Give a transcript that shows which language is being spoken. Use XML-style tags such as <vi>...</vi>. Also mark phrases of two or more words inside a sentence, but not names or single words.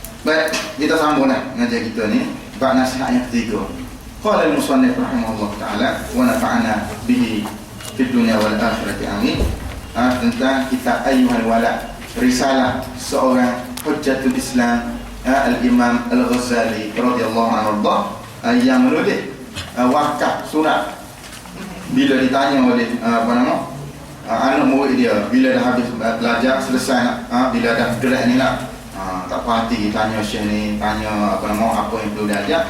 <ms>Baik, kita sambung ngajar kita ni bab nasihat yang ketiga.</ms> <ar>قال المصنف رحمه الله تعالى ونفعنا به في الدنيا والآخرة آمين.</ar> <ms>Tentang kitab Ayyuhal Walad, risalah seorang Hujjatul Islam Al-Imam Al-Ghazali</ms> <ar>رضي الله عنه</ar> <ms>yang menulis wakaf surat bila ditanya oleh anak murid dia bila dah habis belajar selesai bila dah gerak ni lah tak puas hati tanya syekh ni, tanya apa yang perlu dia ajar.</ms>